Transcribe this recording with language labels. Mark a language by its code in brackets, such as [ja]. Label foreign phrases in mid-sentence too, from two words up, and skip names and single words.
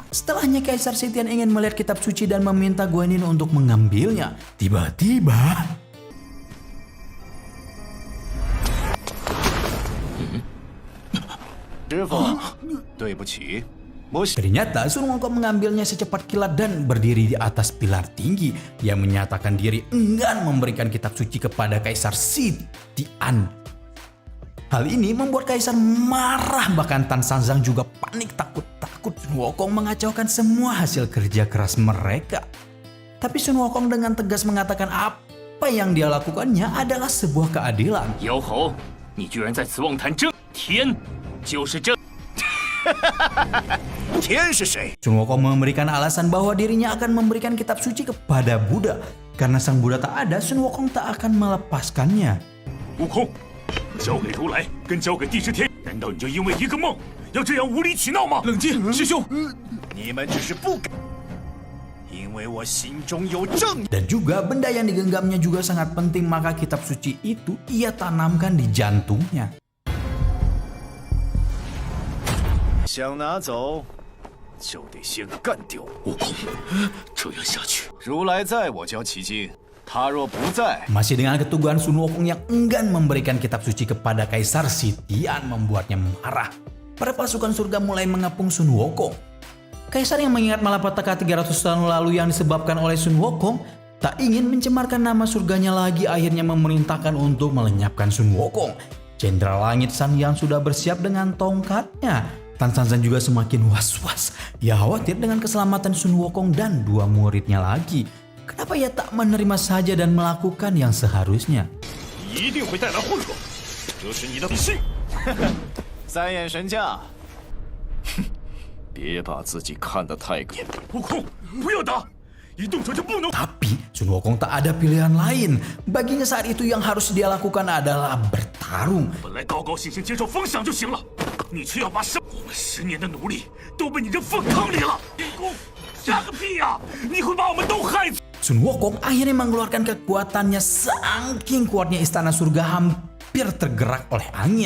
[id] Setelahnya Kaisar Sitian ingin melihat kitab suci dan meminta Guan Yin untuk mengambilnya. Tiba-tiba [zh] 师傅，对不起，我 [id] ternyata Sun Wukong mengambilnya secepat kilat dan berdiri di atas pilar tinggi. Ia menyatakan diri enggan memberikan kitab suci kepada Kaisar Sitian. Hal ini membuat Kaisar marah, bahkan Tan Sanzang juga panik takut Sun Wukong mengacaukan semua hasil kerja keras mereka. Tapi Sun Wukong dengan tegas mengatakan apa yang dia lakukannya adalah sebuah keadilan. [zh] 妖猴，你居然在此妄谈真天，就是这。天是谁？ [id] Sun Wukong memberikan alasan bahwa dirinya akan memberikan kitab suci kepada Buddha. Karena sang Buddha tak ada, Sun Wukong tak akan melepaskannya. [zh] 悟空，交给如来，跟交给帝释天，难道你就因为一个梦，要这样无理取闹吗？冷静，师兄。你们只是不敢，因为我心中有正。 [id] Dan juga benda yang digenggamnya juga sangat penting, maka kitab suci itu ia tanamkan di jantungnya. [zh] 想拿走，就得先干掉悟空。这样下去，如来在，我教奇经；他若不在， [id] Masih dengan keteguhan Sun Wukong yang enggan memberikan kitab suci kepada Kaisar Sitian membuatnya marah. Para pasukan surga mulai mengepung Sun Wukong. Kaisar yang mengingat malapetaka 300 tahun lalu yang disebabkan oleh Sun Wukong tak ingin mencemarkan nama surganya lagi, akhirnya memerintahkan untuk melenyapkan Sun Wukong. Jenderal Langit Sanyan sudah bersiap dengan tongkatnya. Tan Sanzang juga semakin was-was. Ia khawatir dengan keselamatan Sun Wukong dan dua muridnya lagi. Kenapa ia tak menerima saja dan melakukan yang seharusnya? [zh] 一定会带来后果，这是你的信。三眼神将，别把自己看得太高。悟空，不要打！一动手就不能。 [id] Tapi Sun Wukong tak ada pilihan lain. Baginya saat itu yang harus dia lakukan adalah bertarung. [zh] 本来高高兴兴接受封赏就行了，你却要把我们10年的努力都被你扔粪坑里了。悟空，瞎个屁呀！你会把我们都害死。 [id] Sun Wukong akhirnya mengeluarkan kekuatannya, saking kuatnya istana surga hampir tergerak oleh angin.